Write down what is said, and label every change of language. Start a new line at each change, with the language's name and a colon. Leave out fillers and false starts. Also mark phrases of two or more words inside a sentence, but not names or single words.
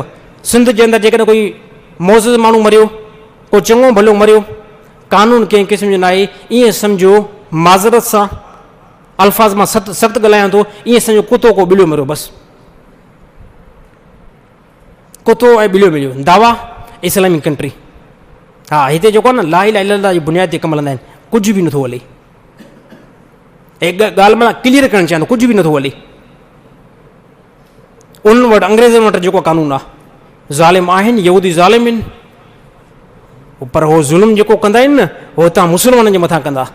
Sindhi: सिंध जे अंदरि जेकॾहिं कोई मोज़ माण्हू मरियो, को चङो भलो मरियो, कानून कंहिं क़िस्म जो न आहे, ईअं सम्झो माज़रत सां अल्फाज़ मां सख़्तु ॻाल्हायां थो, ईअं सम्झो कुतो को ॿिलियो मरियो, बसि कुतो ऐं ॿिलियो मिलियो। दावा इस्लामी कंट्री। हा, हिते जेको आहे न
Arabic: لا إله إلا الله
Sindhi: जी बुनियाद ते कमु हलंदा आहिनि, कुझु बि नथो हले। ऐं ॻाल्हि मां क्लियर करणु चाहियां थो, कुझु बि नथो हले। उन वटि अंग्रेज़नि वटि जेको कानून आहे, ज़ालिम आहिनि, यहूदी ज़ालिम आहिनि, पर उहो ज़ुल्म जेको कंदा आहिनि न, उहो तव्हां मुस्लमाननि जे मथां कंदा।